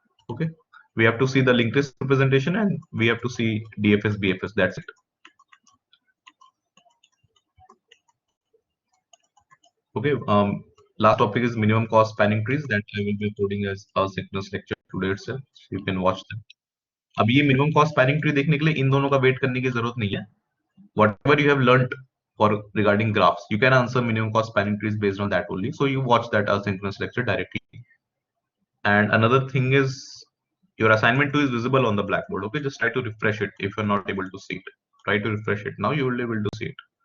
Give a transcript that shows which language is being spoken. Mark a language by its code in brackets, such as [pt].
[en] Okay, we have to see the linked list representation and we have to see DFS, BFS. That's it. Okay, last topic is minimum cost spanning trees that I will be uploading as a synchronous lecture today itself. So you can watch that. [hi] अब ये minimum cost spanning tree देखने के लिए इन दोनों का wait करने की जरूरत नहीं है. [en] Whatever you have learned for regarding graphs, you can answer minimum cost spanning trees based on that only. So you watch that asynchronous lecture directly. And another thing is your assignment 2 is visible on the blackboard. Okay, just try to refresh it if you're not able to see it. Try to refresh it now, you will be able to see it.